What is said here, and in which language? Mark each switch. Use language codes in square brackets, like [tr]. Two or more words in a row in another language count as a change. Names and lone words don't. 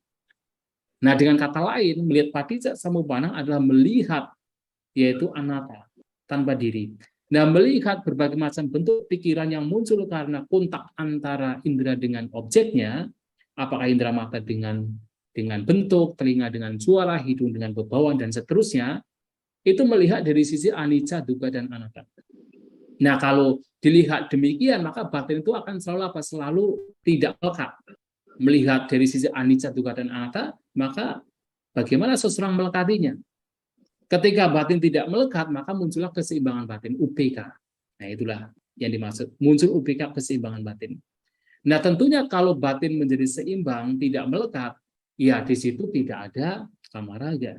[id] Nah, dengan kata lain, melihat [pi] padicca samuppanang [id] adalah melihat yaitu anatta, tanpa diri. Nah, melihat berbagai macam bentuk pikiran yang muncul karena kontak antara indera dengan objeknya, apakah indera mata dengan bentuk, telinga dengan suara, hidung dengan bebauan, dan seterusnya, itu melihat dari sisi [pi] anicca, dukkha, [id] dan anatta. Nah, kalau dilihat demikian, maka batin itu akan selalu tidak melekat. Melihat dari sisi [pi] anicca, dukkha, [id] dan anatta, maka bagaimana seseorang melekatinya? Ketika batin tidak melekat, maka muncullah keseimbangan batin, UPK. Nah, itulah yang dimaksud. Muncul UPK, keseimbangan batin. Nah, tentunya kalau batin menjadi seimbang, tidak melekat, ya di situ tidak ada kamaraga.